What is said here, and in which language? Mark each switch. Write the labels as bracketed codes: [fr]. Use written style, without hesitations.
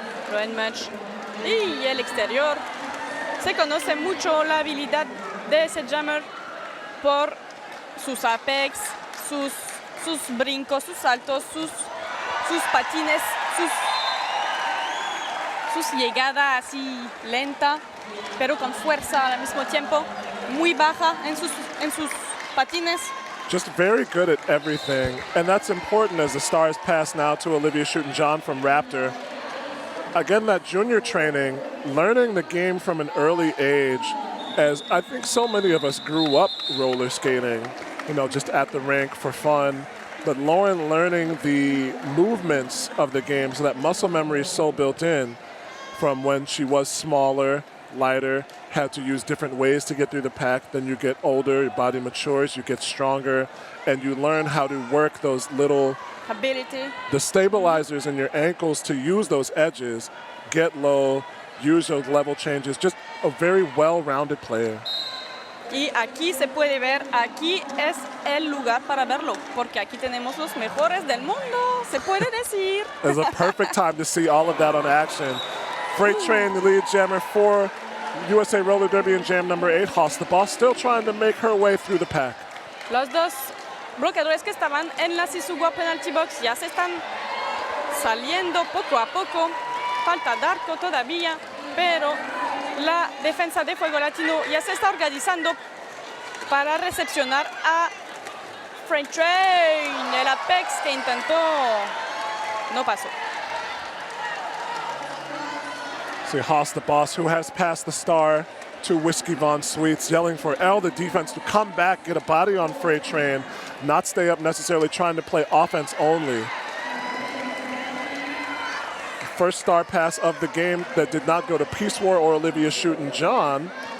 [es] Lauren match y el exterior. Se conoce mucho la habilidad de ese jammer por sus apex, sus brincos, sus saltos, sus patines, sus llegadas así lenta, pero con fuerza al mismo tiempo, muy baja en sus patines. [en] Just very good at everything, and that's important as the stars pass now to Olivia Schutten-John from Raptor. Again, that junior training, learning the game from an early age, as I think so many of us grew up roller skating, just at the rink for fun. But Lauren learning the movements of the game, so that muscle memory is so built in from when she was smaller, lighter, had to use different ways to get through the pack. Then you get older, your body matures, you get stronger, and you learn how to work those little the stabilizers in your ankles to use those edges, get low, use those level changes. Just a very well-rounded player. [es] Y aquí se puede ver, aquí es el lugar para verlo, porque aquí tenemos los mejores del mundo, se puede decir. [en] It's a perfect time to see all of that on action. Freight Train, the lead jammer for USA Roller Derby in jam number 8. Haas the Boss still trying to make her way through the pack. [es] Los dos bloqueadores que estaban en la Sisugua Penalty Box ya se están saliendo poco a poco. Falta de arco todavía, pero la defensa de Fuego Latino ya se está organizando para recepcionar a Freight Train. El Apex que intentó no pasó. [en] See Haas the Boss, who has passed the star to Whiskey Von Sweets, yelling for L, the defense, to come back, get a body on Freight Train, not stay up necessarily trying to play offense only. First star pass of the game that did not go to Peace War or Olivia Schutten-John.